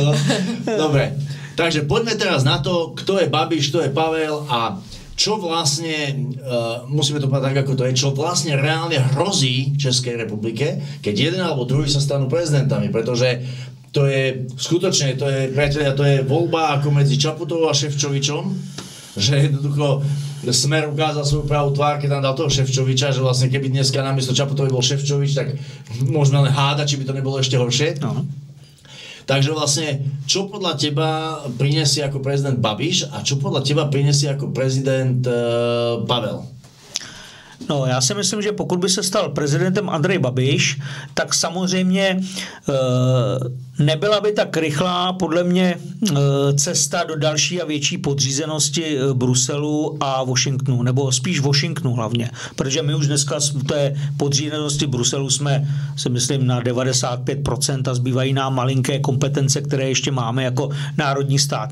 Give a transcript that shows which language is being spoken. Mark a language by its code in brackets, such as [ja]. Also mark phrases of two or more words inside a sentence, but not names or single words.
[sk] Dobre, takže poďme teraz na to, kto je Babiš, kto je Pavel a čo vlastne, musíme to povedať tak, ako to je, čo vlastne reálne hrozí Českej republike, keď jeden alebo druhý sa stanú prezidentami, pretože to je skutočne, priatelia, to je voľba ako medzi Čaputovou a Šefčovičom, že jednoducho Smer ukázal svoju pravú tvár, keď tam dal toho Šefčoviča, že vlastne keby dneska namiesto Čaputovej bol Šefčovič, tak môžeme len hádať, či by to nebolo ešte horšie. No. Takže vlastne, čo podľa teba prinesie ako prezident Babiš a čo podľa teba prinesie ako prezident Pavel? [cs] No, já si myslím, že pokud by se stal prezidentem Andrej Babiš, tak samozřejmě nebyla by tak rychlá podle mě cesta do další a větší podřízenosti Bruselu a Washingtonu, nebo spíš Washingtonu hlavně, protože my už dneska v té podřízenosti Bruselu jsme, si myslím, na 95% a zbývají nám malinké kompetence, které ještě máme jako národní stát.